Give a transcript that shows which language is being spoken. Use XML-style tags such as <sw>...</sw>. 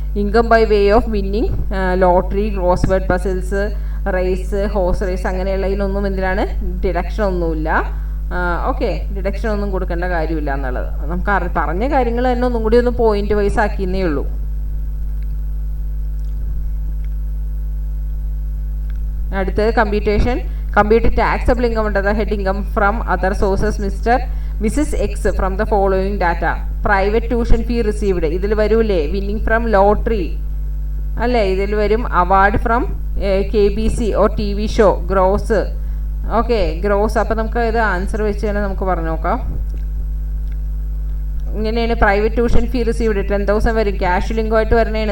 <ml>Income by way of winning lottery, cross word puzzles, raise, horse raise അങ്ങനെയുള്ളതിനൊന്നും എന്തിനാണ് deduction ഒന്നുമില്ല. Okay, deduction ഒന്നും കൊടുക്കേണ്ട കാര്യമില്ല എന്നുള്ളത് നമുക്ക് പറഞ്ഞ കാര്യങ്ങൾ തന്നെ ഒന്നും കൂടി ഒന്ന് പോയിന്റ് വൈസ് ആക്കിയെന്നേ ഉള്ളൂ. അടുത്തത്</ml> <en>Compute taxable income under the head income from other sources Mrs. X from the following data.</en> <ml>Private tuition fee received ഇതിൽ വരൂലേ. വിന്നിങ് ഫ്രം ലോട്ടറി അല്ലേ, ഇതിൽ വരും. Award from KBC or TV show. Gross. Okay, gross. അപ്പോൾ നമുക്ക് ഇത് answer വെച്ച് തന്നെ നമുക്ക് പറഞ്ഞു നോക്കാം. ഇങ്ങനെയാണ് പ്രൈവറ്റ് ട്യൂഷൻ ഫീ റിസീവ്ഡ് 10,000 വരും. ക്യാഷ് ലിങ്കുമായിട്ട് വരണേണ്.</ml>